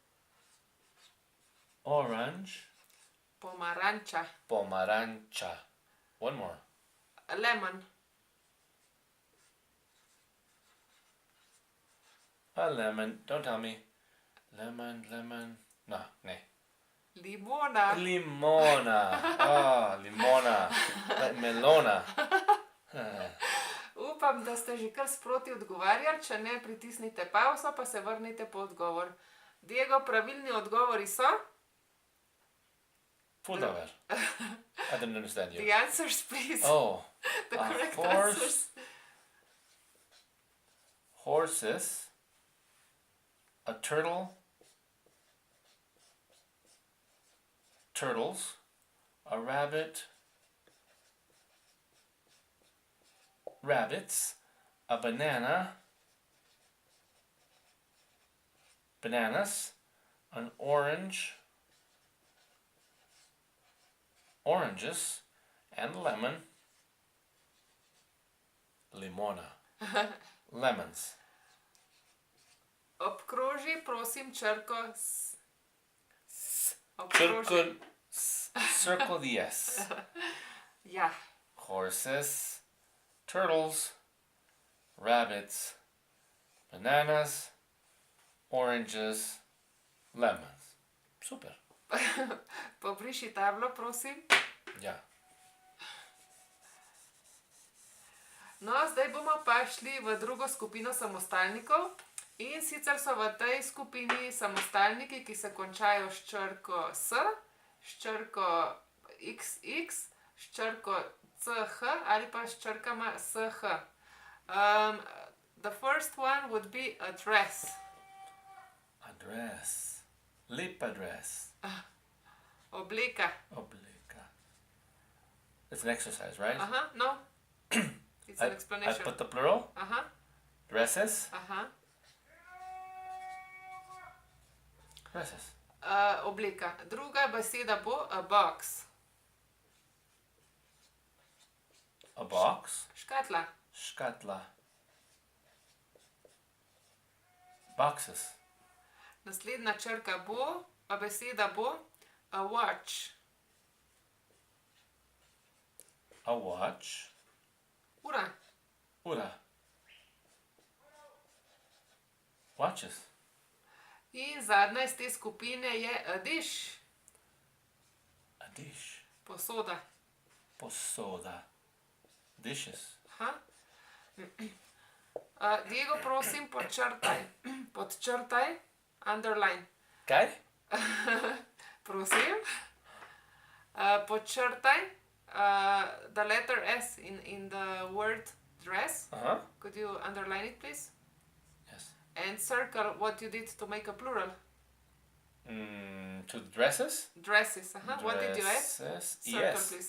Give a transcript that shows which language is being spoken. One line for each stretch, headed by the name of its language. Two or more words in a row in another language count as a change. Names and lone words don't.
English: An Orange.
Slovenian: Pomaranča.
English: Pomarancha. One more. Lemon. A lemon. Don't tell me. Lemon. No,
Slovenian: ne. Limona. Limona. Oh, limona. Like melona. Upam, da ste že kar sproti odgovarjali, če ne, pritisnite pauzo, pa se vrnite po odgovor. Diego, pravilni odgovori so? Pudover.
English: I didn't understand you. The answers, please. Oh. The a correct horse. answers. Horses. A turtle. Turtles. A rabbit. Rabbits. A banana. Bananas. An orange. Oranges. And lemon.
Slovenian: Limona.
English: Lemons.
Slovenian: Obkroži, prosim, črko S. Obkroži.
English: Circle the S.
Slovenian: Ja.
English: Horses, turtles, rabbits, bananas, oranges, lemons.
Slovenian: Super. Pobriši tablo, prosim. Ja. No, zdaj bomo pa šli v drugo skupino samostalnikov. In sicer so v tej skupini samostalniki, ki se končajo s črko S, s črko XX, s črko CH ali pa s črkama SH.
English: The first one would be a dress. A dress.
Slovenian: Lepa dress. Obleka. Obleka.
English: It's an exercise, right? Aha, no. It's an I explanation. put the plural. Aha, Dresses. aha. Dresses.
Slovenian: Obleka. Druga beseda bo
English: a box. A box.
Slovenian: Škatla. Škatla. Boxes. Naslednja črka bo, a beseda bo
English: a watch. A watch.
Slovenian: Ura. Ura. Watches. In zadnja iz te skupine je
English: a dish. A dish.
Slovenian: Posoda. Posoda. Dishes. Aha. Diego, prosim, podčrtaj. Podčrtaj. Underline. Kaj? Prosim. Podčrtaj.
English: The letter S in the word dress. Uh-huh. Could you underline it, please? Yes. And circle what you did to make a plural. To the dresses? Dresses. What did you add? Dresses. Circle, Yes. please.